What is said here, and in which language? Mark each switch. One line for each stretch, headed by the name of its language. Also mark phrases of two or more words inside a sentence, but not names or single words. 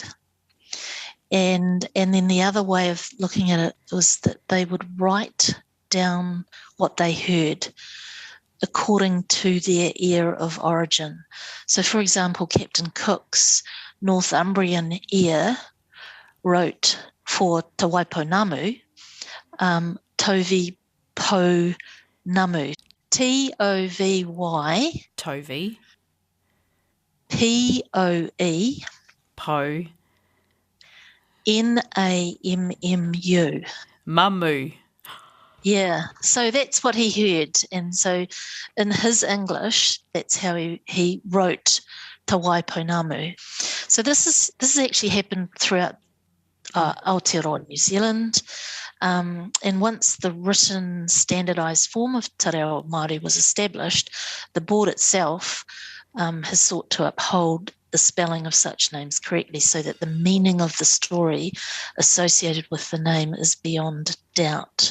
English: And then the other way of looking at it was that they would write down what they heard according to their ear of origin. So, for example, Captain Cook's Northumbrian ear wrote for Te Waipounamu, Tovi Po Namu. T-O-V-Y. Tovi. P-O-E. Po. N-A-M-M-U. Mamu. Yeah, so that's what he heard. And so in his English, that's how he wrote Te Waipounamu. So this has actually happened throughout Aotearoa, New Zealand. And once the written standardised form of Te Reo Māori was established, the board itself has sought to uphold the spelling of such names correctly so that the meaning of the story associated with the name is beyond doubt.